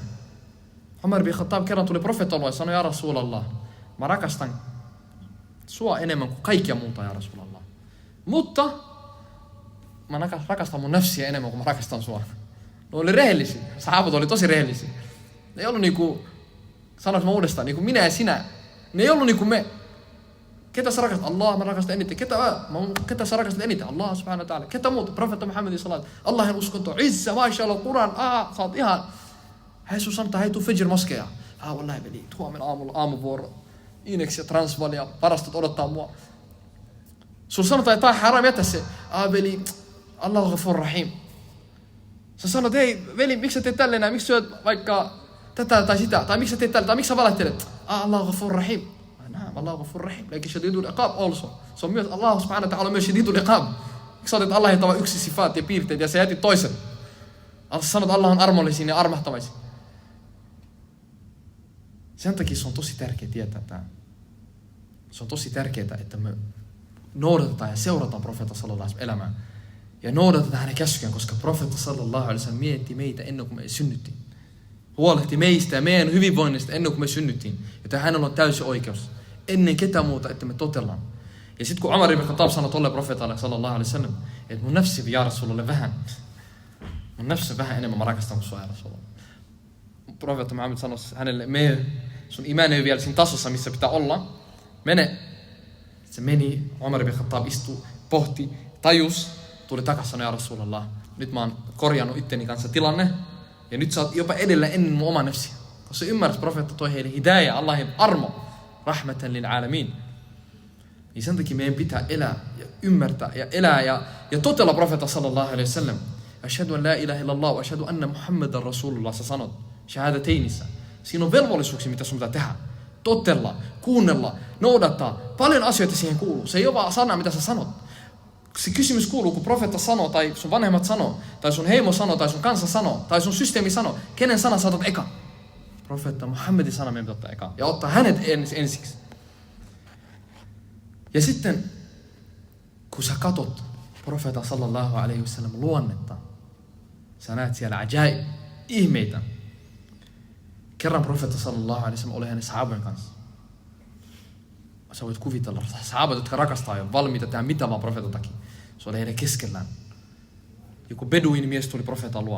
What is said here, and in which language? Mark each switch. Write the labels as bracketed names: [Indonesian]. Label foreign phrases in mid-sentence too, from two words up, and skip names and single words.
[Finnish] Umar bin Khattab kerran tuli profeetalle ja sanoi, [Arabic] يا رسول الله, [Finnish] mä rakastan sua enemmän kuin kaikkia muuta, [Arabic] يا رسول الله. [Finnish] Mutta mä rakastan mun nafsia enemmän kuin mä rakastan sua. Ne oli rehellisiä. Sahabat oli tosi rehellisiä. Ne ei ollut niinku, sanoinko mä uudestaan, niinku minä ja sinä. Ne ei ollut niinku me. Ketä sä rakastat? Allah, mä rakastan eniten. Ketä sä rakastat eniten? [Arabic] الله سبحانه وتعالى. [Finnish] Ketä muuta? Profeetta Muhammedin salat. Allahin uskonto. Izza, mashallah, Quran. Sä oot ihan. Hei sun sanotaan, hei tuu Fajr moskeja. Wallahi veli, huomenna aamuvuoro. Inex ja Transval ja varastot odottaa mua. Sulla sanotaan, että tää on haram, jätä se. Veli, Allah on [Arabic] غفور رحيم. [Finnish] Sä sanot, hei veli, miksi sä teet tälleen näin? Miksi syöt vaikka tätä tai sitä? Tai miksi sä teet tälleen? Tai miksi sä valehtelet? Allah on [Arabic] غفور رحيم. [Finnish] Allah on [Arabic] غفور رحيم. لكن شديد العقاب [Finnish] also. Se on myös, [Arabic] الله سبحانه وتعالى [Finnish] myös [Arabic] شديد العقاب. [Finnish] Miksi sä olet Allahilta vain yksi sifaat ja piirteet ja sä jätit toisen? Sä sanot, Allah on armollisin ja armahtamaisin. Sen takia se on tosi tärkeää tietää tämä. Se on tosi tärkeää, että me noudatetaan ja seurataan profeetta [Arabic] صلى الله عليه وسلم [Finnish] elämää. Ja noudatetaan hänen käskyään, koska profeetta [Arabic] صلى الله عليه وسلم [Finnish] mietti meitä ennen kuin me synnyttiin. Huolehti meistä ja meidän hyvinvoinnista ennen kuin me synnyttiin. Joten hänellä on täysi oikeus. Ennen ketään muuta, että me totellaan. Ja sitten kun Umar ibn Khattab sanoi tolle profeetalle [Arabic] صلى الله عليه وسلم, [Finnish] että mun nafsi [Arabic] يا رسول الله [Finnish] vähän. Mun nafsi vähän enemmän mä rakastan kuin sua, [Arabic] يا رسول الله. [Finnish] Profeetta Muhammed sanoi hänelle, sun imani ei vielä siinä tasossa, missä pitää olla. Mene. Se meni, Umar ibn Khattab istui, pohti, tajus, tuli takaisin, sanoi, [Arabic] يا رسول الله. [Finnish] Nyt mä oon korjannut itteni kanssa tilanne, ja nyt sä oot jopa edellä ennen mun oma nafsia. Koska se ymmärsi, profeetta toi heille hidayah, Allahin armo, [Arabic] رحمة للعالمين. [Finnish] Niin sen takia meidän pitää elää ja ymmärtää ja elää ja totella profeetta [Arabic] صلى الله عليه وسلم. أشهد أن لا إله إلا الله وأشهد أن محمدا رسول الله, [Finnish] sä sanot shahadateinissä. Siinä on velvollisuuksia, mitä sun pitää tehdä. Totella, kuunnella, noudattaa. Paljon asioita siihen kuuluu. Se ei ole vaan sana, mitä sä sanot. Se kysymys kuuluu, kun profeetta sanoo, tai sun vanhemmat sanoo, tai sun heimo sanoo, tai sun kansa sanoo, tai sun systeemi sanoo. Kenen sana saatat eka? Profeetta Muhammedin sana meidän pitää ottaa eka. Ja ottaa hänet ensiksi. Ja sitten, kun sä katot profeetta [Arabic] صلى الله عليه وسلم [Finnish] luonnetta, sä näet siellä ajaib, ihmeitä. Kerran profeetta [Arabic] صلى الله عليه وسلم [Finnish] oli hänen sahabojen kanssa. Sä voit kuvitella, sahabat, jotka rakastaa ja valmiita tehdä mitä vaan profeetan takia. Se oli heidän keskellään. Joku beduinimies tuli profeetan luo.